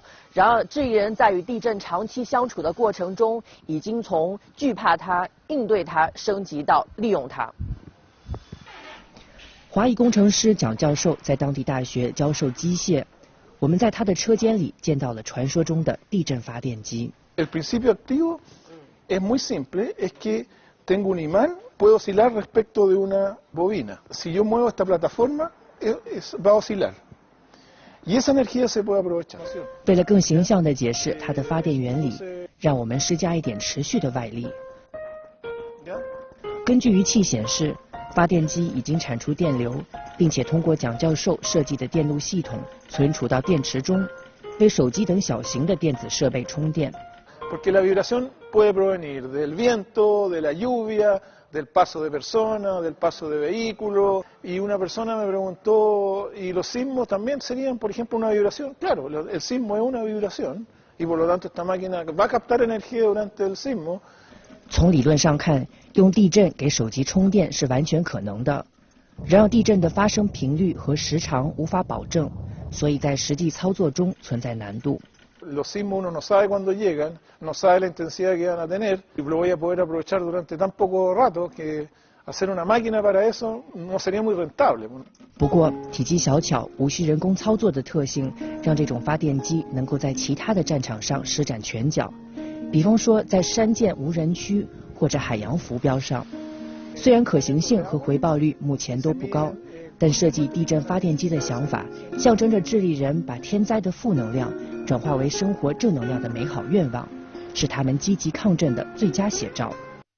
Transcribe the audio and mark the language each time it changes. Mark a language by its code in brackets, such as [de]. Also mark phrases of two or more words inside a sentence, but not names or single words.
[zh] 然而，智利人在与地震长期相处的过程中，已经从惧怕它、应对它，升级到利用它。华裔工程师蒋教授在当地大学教授机械。我们在他的车间里见到了传说中的地震发电机。 [es] El principio activo es muy simple, es que tengo un imán, puedo oscilar respecto de una bobina. Si yo muevo esta plataforma va a oscilar. Y esa energía se puede aprovechar. [zh] 为了更形象地解释它的发电原理，让我们施加一点持续的外力。根据仪器显示，发电机已经产出电流，并且通过蒋教授设计的电路系统存储到电池中，为手机等小型的电子设备充电。 [es] Porque la vibración puede provenir del viento, de la lluvia, del paso de personas, del paso de vehículos. Y una persona me preguntó, ¿y los sismos también serían, por ejemplo, una vibración? Claro, el sismo es una vibración y por lo tanto esta máquina va a captar energía durante el sismo. [zh] 从理论上看，用地震给手机充电是完全可能的。然而，地震的发生频率和时长无法保证，所以在实际操作中存在难度。 [es] Los sismos uno no sabe cuándo llegan, no sabe la intensidad que van a tener y lo voy a poder aprovechar durante tan poco rato que hacer una máquina para eso no sería muy rentable. [zh] 不过，体积小巧、无需人工操作的特性，让这种发电机能够在其他的战场上施展拳脚。比方说，在山涧无人区或者海洋浮标上，虽然可行性和回报率目前都不高，但设计地震发电机的想法，象征着智利人把天灾的负能量转化为生活正能量的美好愿望，是他们积极抗震的最佳写照。